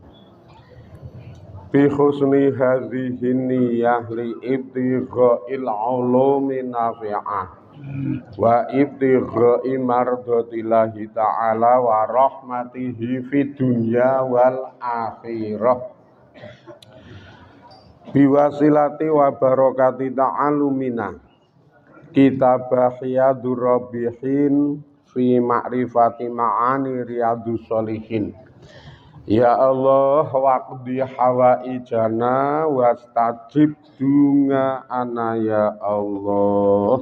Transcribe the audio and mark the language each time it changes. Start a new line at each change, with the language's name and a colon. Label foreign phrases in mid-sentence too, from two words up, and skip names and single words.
Arabic: بحسن هذه النية لابتغاء العلوم النافعة وابتغاء مرضاة الله تعالى ورحمته في الدنيا والآخرة. بوسيلة وبركة تعلمنا كتاب رياض الرابحين في معرفة معاني رياض الصالحين. يا الله واقض حوائجنا واستجب دعاءنا يا الله.